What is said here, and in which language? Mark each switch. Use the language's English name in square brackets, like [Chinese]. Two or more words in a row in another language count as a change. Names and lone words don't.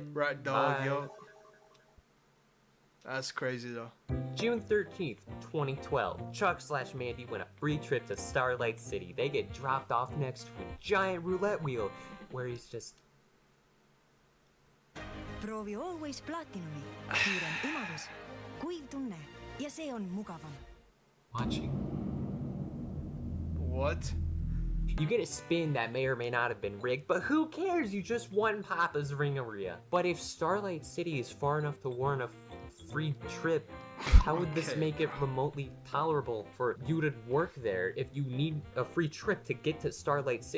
[English] Right, dog, yo. That's crazy, though. June 13th, 2012. Chuck/Mandy win a free trip to Starlight City. They get dropped off next to a giant roulette wheel where he's just... [Estonian] Proovi Always Platinumi. Kiirem imavus, kuiv tunne, ja see on mugavam. [English] Watching. What? You get a spin that may or may not have been rigged, but who cares? You just won Papa's Ringeria. But if Starlight City is far enough to warrant a free trip, how would this make it remotely tolerable for you to work there if you need a free trip to get to Starlight City?